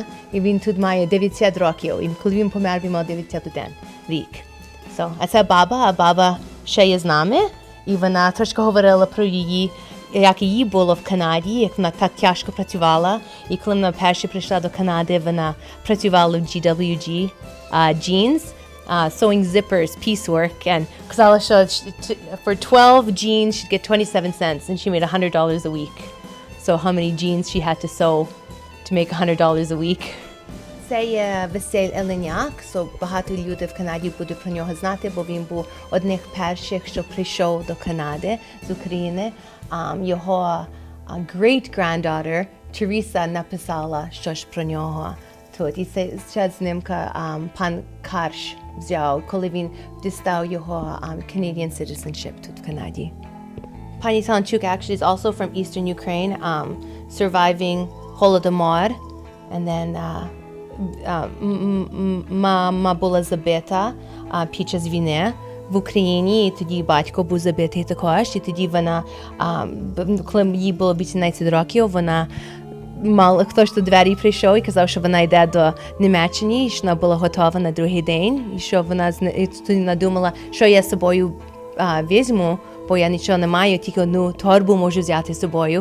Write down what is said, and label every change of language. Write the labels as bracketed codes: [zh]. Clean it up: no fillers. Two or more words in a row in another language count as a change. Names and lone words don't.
[uk] І він тут має 90 років, і коли він помер, він мав 91 рік. А це баба ще є з нами, і вона трошки говорила про її, як їй було в Канаді, як вона так тяжко працювала. І коли вона перше прийшла до Канади, вона працювала в [en] GWG jeans, sewing zippers, piecework, and [uk] казала, що [en] for 12 jeans she'd get 27 cents, and she made $100 a week. So how many jeans she had to sew to make $100 a week? [uk] Це є Василь Еленяк, багато людей в Канаді будуть про нього знати, бо він був одних перших, що прийшов до Канади з України. Його great-granddaughter Терesa написала щось про нього тут. І це ще знімка пан Карш взяв, коли він дістав його [en] Canadian citizenship [uk] тут в Канаді. [en] Пані Таланчук actually is also from Eastern Ukraine, surviving Holodomor, and then [uk] мама була забита під час війни в Україні, і тоді батько був забитий також, і тоді вона, коли їй було 18 років, хтось до двері прийшов і казав, що вона йде до Німеччини, і що вона була готова на другий день, і що вона думала, що я з собою візьму, бо я нічого не маю, тільки одну торбу можу взяти з собою.